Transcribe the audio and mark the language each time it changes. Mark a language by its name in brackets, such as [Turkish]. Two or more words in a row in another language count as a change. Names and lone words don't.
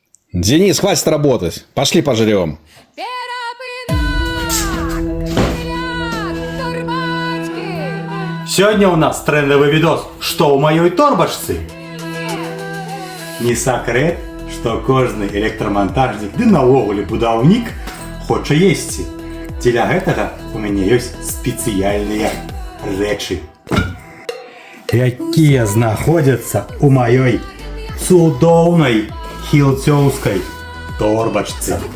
[Russian] Денис, хватит работать. Пошли пожрем. Сегодня у нас трендовый видос «Что у моей торбашцы?». [Belarusian] Не секрет, что кожный электромонтажник, ды наогуле будаўнік хоча есці. Для гэтага у мяне ёсць спецыяльныя рэчы, якія знаходзяцца у маёй цудоўнай хілцёўскай торбачцы.